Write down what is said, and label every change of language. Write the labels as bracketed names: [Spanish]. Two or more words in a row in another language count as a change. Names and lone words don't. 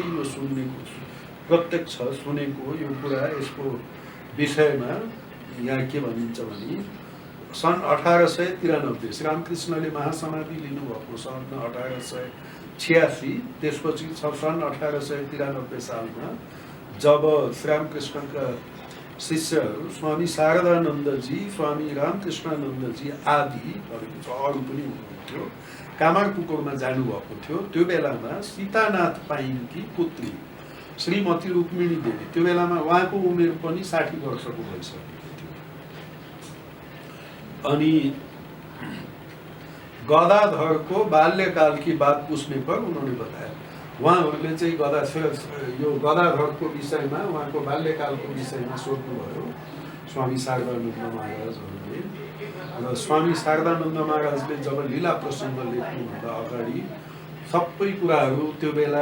[Nepali] यो सुनेको प्रत्यक्ष सुनेको यो कुरा, यसको विषयमा यहाँ के भनिन्छ भने सन् 1893 श्रीरामकृष्णले महासमाधि लिनुभएको सन् 1886, त्यसपछि सन् 1893 सालमा जब श्रीरामकृष्णका शिष्यहरू स्वामी शारदानंद जी, स्वामी रामकृष्णानंद जी आदि अरू पनि हुनुहुन्थ्यो, कामारपुकुरमा जानुभएको थियो। त्यो बेलामा सीतानाथ पाइनकी पुत्री श्रीमती रुक्मिणी देवी, त्यो बेलामा उहाँको उमेर पनि 60 वर्षको भइसकेको थियो। [Hindi] अनि गदाधर को बाल्यकाल की बात पूछने पर उन्होंने बताया। [Nepali] उहाँहरूले चाहिँ यो गदाधरको विषयमा, उहाँको बाल्यकालको विषयमा सोध्नुभयो स्वामी शारदानन्द महाराजहरूले। र स्वामी शारदानन्द महाराजले जब लीला प्रसङ्ग लेख्नुभन्दा अगाडि सबै कुराहरू त्यो बेला